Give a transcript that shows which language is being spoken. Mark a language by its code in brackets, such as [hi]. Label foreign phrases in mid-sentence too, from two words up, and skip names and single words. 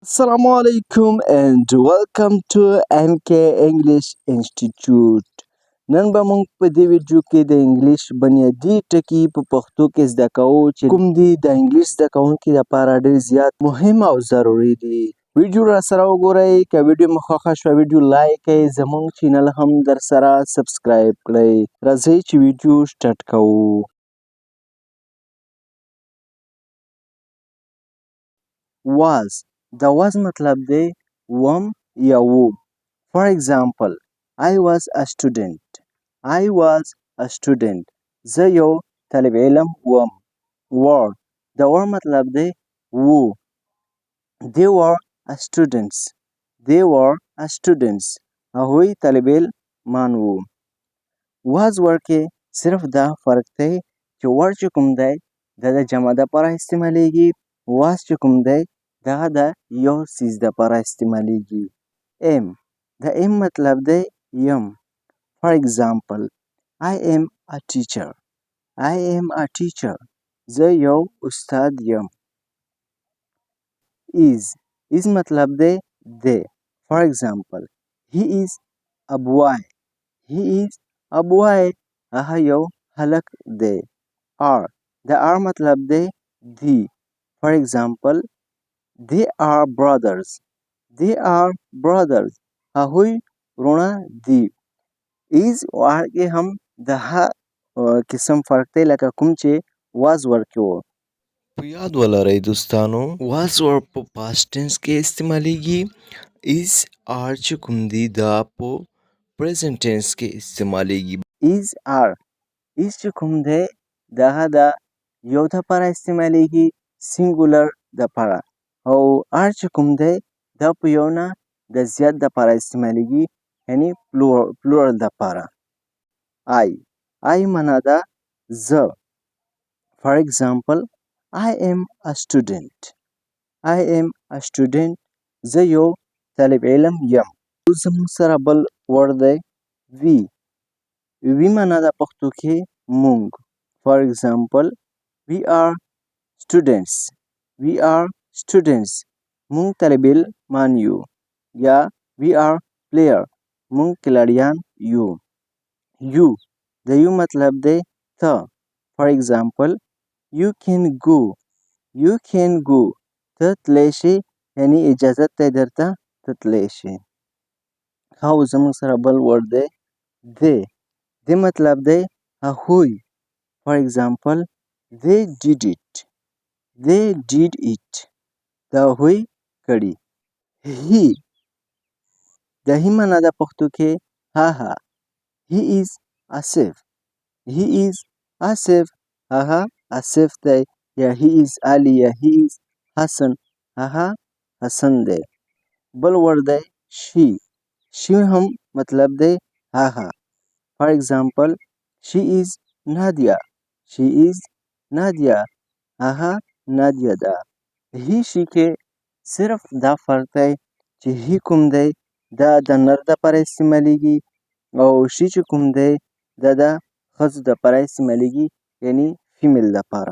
[en] Assalamu alaikum and welcome to MK English Institute. [ps] نن به موږ په دې ویډیو کې د انګلیش بنیادي ټکي په پښتو کې زده کوو چې کوم دي د انګلیش زده کوونکي لپاره ډېر زیات مهم او ضروري دي. ویډیو را سره وګورئ. که ویډیو مو خوښه شوه ویډیو لایک کړئ، زموږ چینل هم در سره سبسکرایب کړئ. راځئ چې ویډیو سټارټ کوو. was د was مطلب دی وم یا وو. [en] For example, I was a student. I was a student. [ps] زه یو طالب علم وم. Were د were مطلب دی وو. [en] They were a students. They were a students. [ps] هغوی طالب علمان وو. [en] Was were [ps] کې صرف دا فرق دی چې were چې کوم دی دا د جمع دپاره استعمالیږي. was چې کوم دی دغه د یو څیز دپاره استعمالیږي. am د am مطلب دی یم. [en] For example, I am a teacher. I am a teacher. [ps] زه یو استاد یم. is مطلب دی دی. [en] For example, he is a boy. He is a boy. [ps] هغه یو هلک دی. are د are مطلب دی دی. [en] For example, they are brothers. They are brothers. [ps] هغوی وروڼه دي. is او are کې هم دغه قسم فرق دی لکه کوم چې [en] was were [ps] کې و. په یاد ولرئ دوستانو [en] was were [ps] په [en] past tense [ps] کې استعمالیږي. [en] is are [ps] چې کوم دي دا په [en] present tense [ps] کې استعمالیږي. is چې کوم دی دغه د یو دپاره استعمالیږي سینګولر دپاره او are چې کوم دی دا په یو نه د زیات دپاره استعمالیږي یعنی پلورل دپاره. I معنا ده زه. [en] For example, I am a student. I am a student. [ps] زه یو طالب علم یم. زموږ سره بل word دی we معنا ده پښتو کې مونږ. [en] For example, we are students. We are students. [ps] مونږ طالب علمان یو. یا [en] we are player. [ps] مونږ کلاړیان یو. you د یو مطلب دی ته. [en] For example, you can go. You can go. [ps] ته تلی شي یعنی اجازت دی درته ته تلی شي. او زموږ سره بل word دی دی مطلب دی هغوی. [en] For example, they did it. They did it. [ps] دا هغوی کړي. he د he معنا ده پښتو کې هغه. [en] He is Asif. He is Asif. [ps] هغه آصف دی. یا [en] he is Ali [ps] یا [en] he is حسن. [ps] هغه حسن دی. بل word دی she هم مطلب دی هغه. [en] For example, she is Nadia. She is Nadia. [ps] هغه نادیه ده. [en] he she [ps] کې صرف دا فرق دی چې he کوم دی دا د نر دپاره استعمالیږي او she چې کوم دی دا د ښځو دپاره استعمالیږي یعنی فیمیل دپاره.